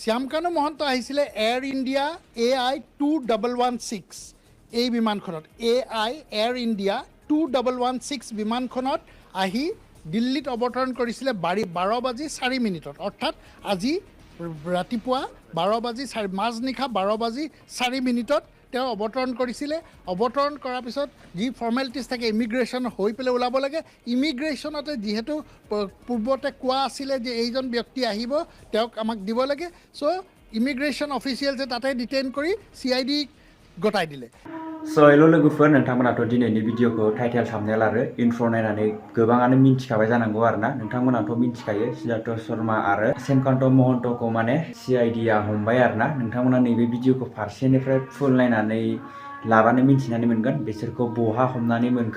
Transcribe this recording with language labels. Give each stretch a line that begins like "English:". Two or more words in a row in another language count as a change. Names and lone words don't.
Assamese: শ্যামকানু মহন্ত আহিছিলে এয়াৰ ইণ্ডিয়া AI 2116 এই বিমানখনত AI এয়াৰ ইণ্ডিয়া 2116 বিমানখনত আহি দিল্লীত অৱতৰণ কৰিছিলে 12:04 অৰ্থাৎ আজি ৰাতিপুৱা 12:04 মাজনিশা 12:04 তেওঁ অৱতৰণ কৰিছিলে। অৱতৰণ কৰাৰ পিছত যি ফৰ্মেলিটিজ থাকে ইমিগ্ৰেশ্যন হৈ পেলাই ওলাব লাগে। ইমিগ্ৰেশ্যনতে যিহেতু পূৰ্বতে কোৱা আছিলে যে এইজন ব্যক্তি আহিব তেওঁক আমাক দিব লাগে, চ'
English: immigration officials
Assamese: তাতে ডিটেইন কৰি CID গতাই দিলে।
Bodo: हेल' लोगोफोर नोंथांमोनाथ' दिनैनि भिडिअखौ
English: title thumbnail
Bodo: आरो इन्ट्र' नायनानै गोबाङानो मिन्थिखाबाय जानांगौ आरोना। नोंथांमोनाथ' मिन्थिखायो सिद्धार्थ शर्मा आरो श्यामकान्त महन्तखौ माने CIDआ हमबाय आरोना। नोंथांमोना नैबे भिडिअखौ फारसेनिफ्राय फुल नायनानै लाबानो मिन्थिनानै मोनगोन बिसोरखौ बहा हमनानै मोनखो।